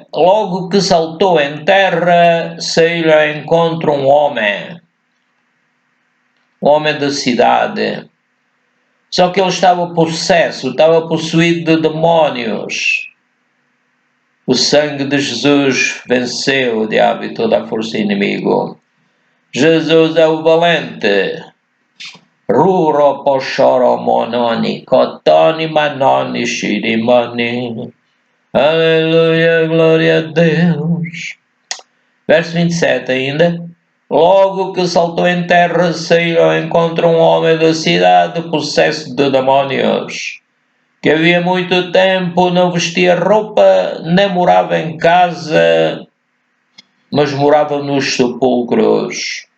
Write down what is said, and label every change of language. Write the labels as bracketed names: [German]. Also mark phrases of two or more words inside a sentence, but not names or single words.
[Portuguese] Logo que saltou em terra, saiu ao encontro um homem da cidade. Só que ele estava possesso, estava possuído de demónios. O sangue de Jesus venceu o diabo e toda a força inimigo. Jesus é o valente. Ruro poshoro mononi, kotoni manoni shirimani. Aleluia, glória a Deus. Verso 27 ainda. Logo que saltou em terra, saiu ao encontro um homem da cidade possesso de demónios, que havia muito tempo não vestia roupa, nem morava em casa, mas morava nos sepulcros.